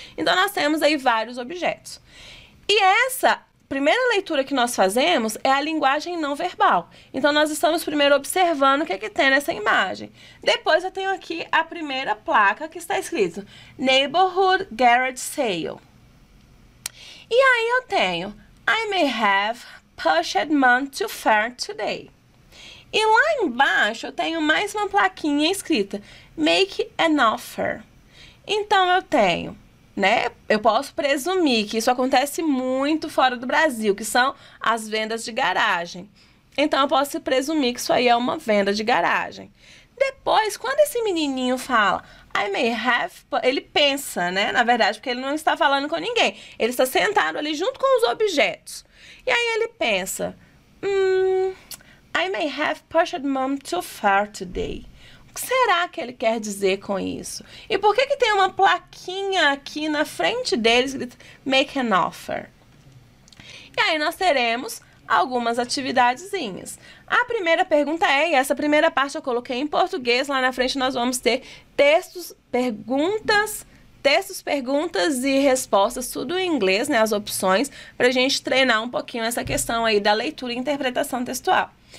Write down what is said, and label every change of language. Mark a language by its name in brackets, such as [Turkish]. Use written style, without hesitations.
[Portuguese] Então, nós temos aí vários objetos. E essa primeira leitura que nós fazemos é a linguagem não verbal. Então, nós estamos primeiro observando o que é que tem nessa imagem. Depois, eu tenho aqui a primeira placa que está escrito [English] Neighborhood Garage Sale. [Portuguese] E aí eu tenho [English] I may have pushed Mom to fair today. [Portuguese] E lá embaixo eu tenho mais uma plaquinha escrita [English] Make an offer. [Portuguese] Então eu tenho, né? Eu posso presumir que isso acontece muito fora do Brasil, que são as vendas de garagem. Então eu posso presumir que isso aí é uma venda de garagem. Depois, quando esse menininho fala [English] I may have, [Portuguese] ele pensa, né? Na verdade, porque ele não está falando com ninguém. Ele está sentado ali junto com os objetos. E aí ele pensa, [English] I may have pushed mom too far today. [Portuguese] O que será que ele quer dizer com isso? E por que tem uma plaquinha aqui na frente dele escrito [English] Make an offer? [Portuguese] E aí nós teremos algumas atividadezinhas. A primeira pergunta é, e essa primeira parte eu coloquei em português, lá na frente nós vamos ter textos, perguntas e respostas, tudo em inglês, né, as opções, pra gente treinar um pouquinho essa questão aí da leitura e interpretação textual.